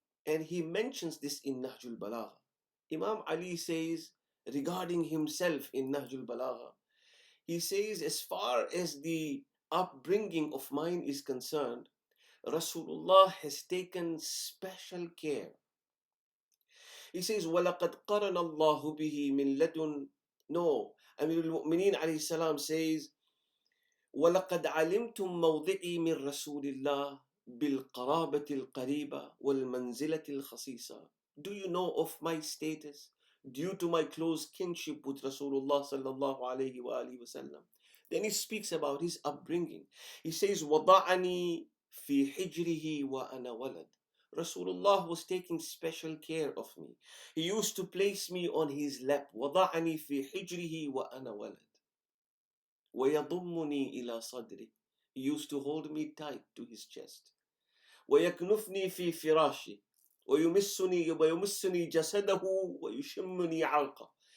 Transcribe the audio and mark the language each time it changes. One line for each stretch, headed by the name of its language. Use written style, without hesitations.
English: And he mentions this in Nahjul Balagha. Imam Ali says regarding himself in Nahjul Balagha, he says, as far as the upbringing of mine is concerned, Rasulullah has taken special care. He says,
Arabic: وَلَقَدْ قَرَنَ اللَّهُ بِهِ مِنْ لَدُنْ.
English: No, Amir al-Mu'mineen alayhi salam says,
Arabic: وَلَقَدْ عَلِمْتُمْ مَوْضِعِي مِنْ رَسُولِ اللَّهِ بِالْقَرَابَةِ الْقَرِيبَةِ وَالْمَنْزِلَةِ الْخَصِيصَةِ.
English: Do you know of my status due to my close kinship with Rasulullah sallallahu alayhi wa alihi wasallam? Then he speaks about his upbringing. He says,
Arabic: وَضَعَنِي فِي حِجْرِهِ وَأَنَا وَلَدٌ.
English: Rasulullah was taking special care of me. He used to place me on his lap.
Arabic: وَضَعَنِي فِي حِجْرِهِ وَأَنَا وَلَدٌ. وَيَضُمُّنِي إِلَى صَدْرِهِ.
English: He used to hold me tight to his chest.
Arabic: وَيَكْنُفْنِي فِي فِرَاشِهِ وَيُمِسُّنِي جَسَدَهُ وَيُشِمُّنِي عَرْقَهُ.